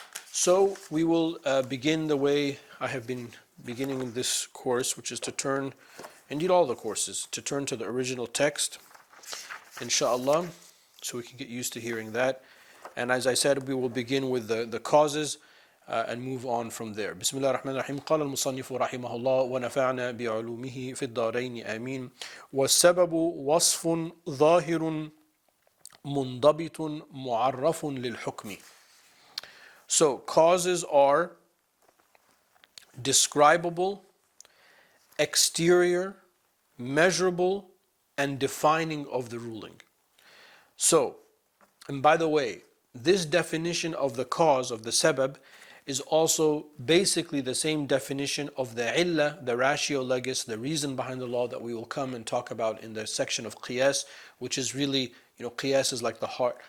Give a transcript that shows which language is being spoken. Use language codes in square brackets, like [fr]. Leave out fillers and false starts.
[en] So we will begin the way I have been beginning in this course, which is to turn, indeed all the courses, to turn to the original text, inshallah, so we can get used to hearing that. And as I said, we will begin with the causes and move on from there. Bismillah ar-Rahman ar-Rahim. [ar] قال المصنف رحمه الله ونفعنا بعلومه في الدارين آمين والسبب وصف ظاهر منضبط معرف للحكم. [en] So causes are describable, exterior, measurable, and defining of the ruling. So, and by the way, this definition of the cause, of the sabab, is also basically the same definition of the illah, the ratio legis, the reason behind the law, that we will come and talk about in the section of qiyas, which is really, qiyas is like the heart.